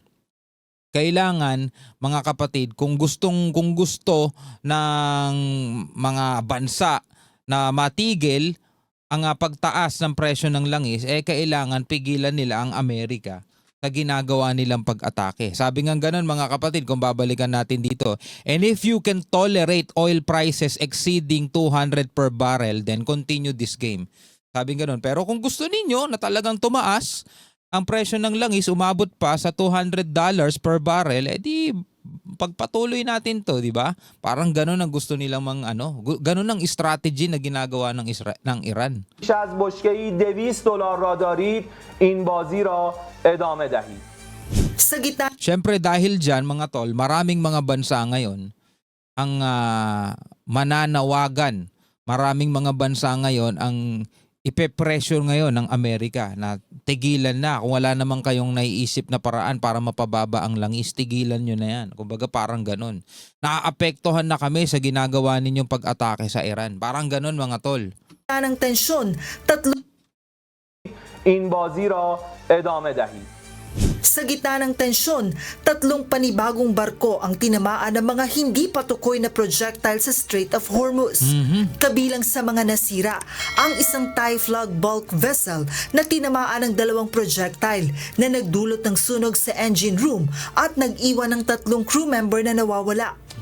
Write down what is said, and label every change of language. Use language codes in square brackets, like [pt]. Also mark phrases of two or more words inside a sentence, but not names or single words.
[tl] Kailangan mga kapatid kung gusto ng mga bansa na matigil ang pagtaas ng presyo ng langis, kailangan pigilan nila ang Amerika sa ginagawa nilang pag-atake. Sabi nga ganun mga kapatid, kung babalikan natin dito, [en] and if you can tolerate oil prices exceeding 200 per barrel, then continue this game. [tl] Sabi nga ganun. Pero kung gusto ninyo na talagang tumaas ang presyo ng langis, umabot pa sa $200 [en] per barrel, [tl] edi pagpatuloy natin to, di ba? Parang ganun ang gusto nilang ganun ang strategy na ginagawa ng Iran. [fa] بیش از بشکه‌ای $200 را دارید این بازی را ادامه دهید. [tl] Sa gitna Siyempre dahil dyan mga tol, maraming mga bansa ngayon ang mananawagan. Maraming mga bansa ngayon ang ipe-pressure ngayon ng Amerika na tigilan na. Kung wala naman kayong naiisip na paraan para mapababa ang langis, tigilan nyo na yan. Kumbaga parang ganun. Naaapektuhan na kami sa ginagawa ninyong pag-atake sa Iran. Parang ganun mga tol. ng tensyon, tatlong [fa] این بازی را ادامه دهید. [tl] Sa gitna ng tensyon, tatlong panibagong barko ang tinamaan ng mga hindi patukoy na projectile sa Strait of Hormuz. Kabilang sa mga nasira, ang isang [en] Thai flag bulk vessel [tl] na tinamaan ng 2 projectile na nagdulot ng sunog sa [en] engine room [tl] at nag-iwan ng 3 [en] crew member [tl] na nawawala.